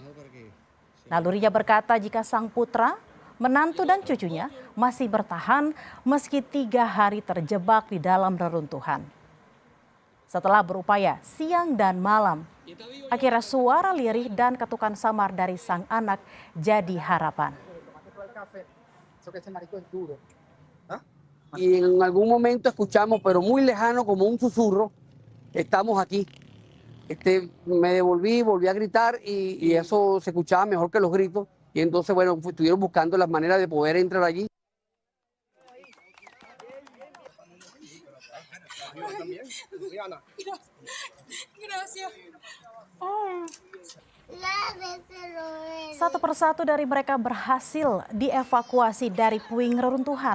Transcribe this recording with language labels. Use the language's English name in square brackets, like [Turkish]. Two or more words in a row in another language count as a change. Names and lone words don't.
[Indonesian] Nalurinya berkata jika sang putra, menantu dan cucunya masih bertahan meski 3 hari terjebak di dalam reruntuhan. Setelah berupaya siang dan malam, akhirnya suara lirih dan ketukan samar dari sang anak jadi harapan. [Spanish] Y en algún momento escuchamos, pero muy lejano, como un susurro, estamos aquí. Me devolví, volví a gritar y eso se escuchaba mejor que los gritos. Y entonces, bueno, estuvieron buscando las maneras de poder entrar allí. [Indonesian] Satu persatu dari mereka berhasil dievakuasi dari puing reruntuhan.